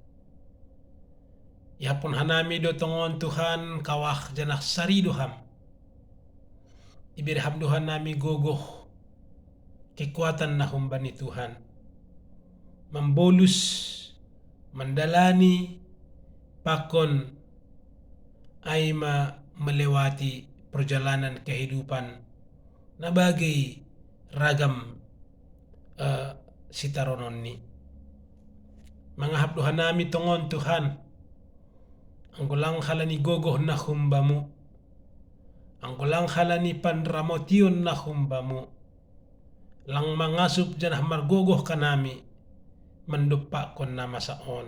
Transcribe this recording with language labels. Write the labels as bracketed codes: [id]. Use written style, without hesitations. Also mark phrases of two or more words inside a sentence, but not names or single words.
[bts] Yapun hanami do tongon Tuhan kawah janah sari doham. Ibirham Tuhan nami gogoh kekuatan nahum bani Tuhan, membolus, mendalani, pakon aima [id] melewati perjalanan kehidupan [bts] na bagai ragam sitaronon ni. Mangahap Tuhan nami tongon Tuhan, anggulang halani gogoh na humbamu, anggulang halani panramotion na humbamu, lang mangasup janah margogoh kanami, mendupak kon nama saon.